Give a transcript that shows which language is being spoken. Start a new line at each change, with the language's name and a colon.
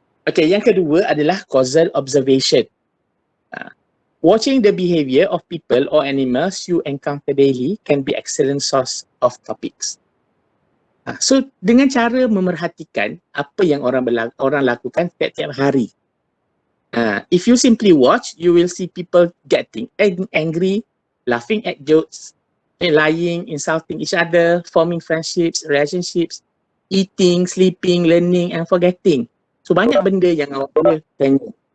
Malay: Okay, yang kedua adalah causal observation.
English: Watching the behavior of people or animals you encounter daily can be excellent source of topics.
Malay: So dengan cara memerhatikan apa yang orang lakukan setiap hari.
English: If you simply watch, you will see people getting angry, laughing at jokes, lying, insulting each other, forming friendships, relationships, eating, sleeping, learning and forgetting.
Malay: So banyak benda yang awak boleh tengok.